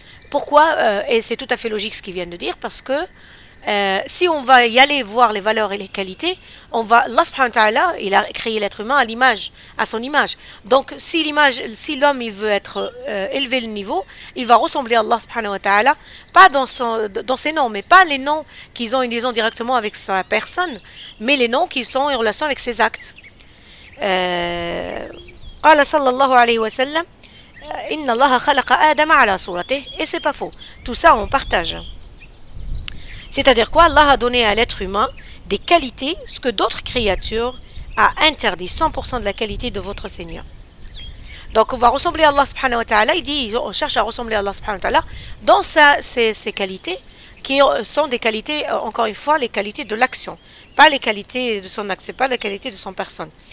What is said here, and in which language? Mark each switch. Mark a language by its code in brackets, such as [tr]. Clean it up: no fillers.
[fr] Pourquoi et c'est tout à fait logique ce qu'il vient de dire, parce que si on va y aller voir les valeurs et les qualités, Allah subhanahu wa ta'ala, il a créé l'être humain à son image. Donc si l'homme il veut être élevé le niveau, il va ressembler à Allah subhanahu wa ta'ala, pas dans ses noms, mais pas les noms qui ont une liaison directement avec sa personne, mais les noms qui sont en relation avec ses actes. [ar] قال صلى الله عليه وسلم إن الله خلق آدم على صورته, [fr] et c'est pas faux. Tout ça on partage. C'est-à-dire quoi? Allah a donné à l'être humain des qualités, ce que d'autres créatures a interdit, 100% de la qualité de votre Seigneur. Donc on va ressembler à Allah subhanahu wa ta'ala, il dit, on cherche à ressembler à Allah subhanahu wa ta'ala dans ses qualités, qui sont des qualités, encore une fois, les qualités de l'action, pas les qualités de son acte, c'est pas les qualités de son personne.